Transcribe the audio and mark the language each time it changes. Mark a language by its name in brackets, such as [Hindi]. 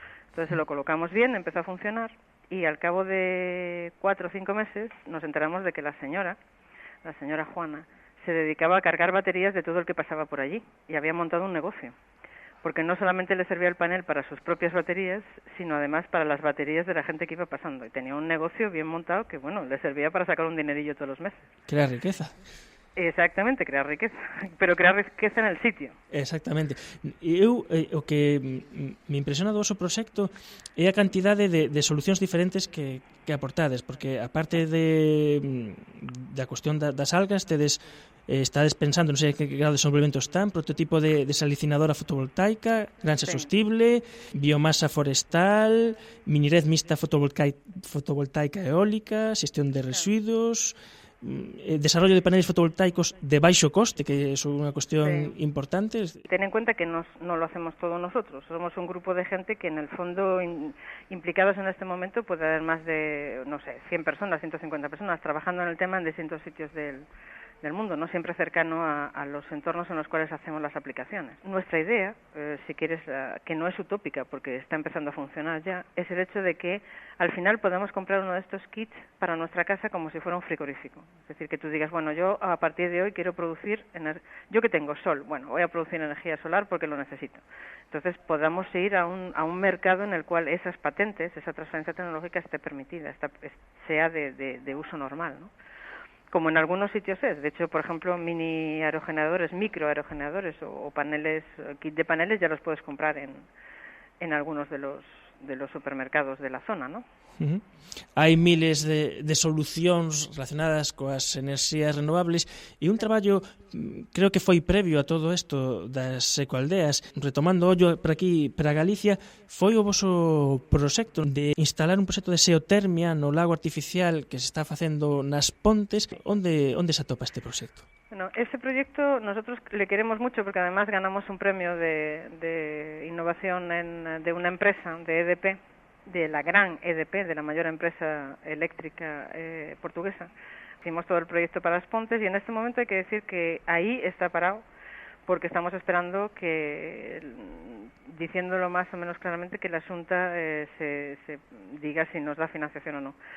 [Spanish] Entonces se lo colocamos bien, empezó a funcionar y al cabo de 4 o 5 meses nos enteramos de que la señora Juana, se dedicaba a cargar baterías de todo el que pasaba por allí y había montado un negocio. Porque no solamente le servía el panel para sus propias baterías, sino además para las baterías de la gente que iba pasando. Y tenía un negocio bien montado que, le servía para sacar un dinerillo todos los meses. ¡Qué riqueza! Exactamente, crear riqueza, pero crear riqueza en el sitio. Exactamente. [Galician] Eu, o que me impresiona do vosso proxecto é a cantidade de solucións diferentes que aportades, porque aparte da cuestión das algas, estades pensando, non sei que grado de desenvolvemento están, prototipo de desalicinadora fotovoltaica, granxa sostible, biomasa forestal, minired mixta fotovoltaica eólica, xestión de residuos, desarrollo de paneles fotovoltaicos de baixo coste, que é unha cuestión importante. [Spanish] Ten en cuenta que no lo hacemos todos nosotros, somos un grupo de gente que en el fondo implicados en este momento puede haber más de, no sé, 100 personas, 150 personas trabajando en el tema en distintos sitios del mundo, no siempre cercano a los entornos en los cuales hacemos las aplicaciones. Nuestra idea, si quieres, que no es utópica porque está empezando a funcionar ya, es el hecho de que al final podemos comprar uno de estos kits para nuestra casa como si fuera un frigorífico. Es decir, que tú digas, bueno, yo a partir de hoy quiero producir, yo que tengo sol, bueno, voy a producir energía solar porque lo necesito. Entonces podamos ir a un mercado en el cual esas patentes, esa transferencia tecnológica esté permitida, sea de uso normal, ¿no? Como en algunos sitios es. De hecho, por ejemplo, mini aerogeneradores, micro aerogeneradores o paneles, kit de paneles ya los puedes comprar en algunos de los supermercados de la zona, ¿no? Uh-huh. [Galician] Hai miles de solucións relacionadas coas enerxías renovables e un traballo, creo que foi previo a todo isto das ecoaldeas, retomando ollo para aquí, para Galicia, foi o voso proxecto de instalar un proxecto de xeotermia no lago artificial que se está facendo nas Pontes. Onde se atopa este proxecto? [Spanish] Bueno, ese proyecto nosotros le queremos mucho porque además ganamos un premio de innovación de una empresa, de EDP, de la gran EDP, de la mayor empresa eléctrica portuguesa. Hicimos todo el proyecto para las Pontes y en este momento hay que decir que ahí está parado porque estamos esperando que, diciéndolo más o menos claramente, que la Xunta se diga si nos da financiación o no.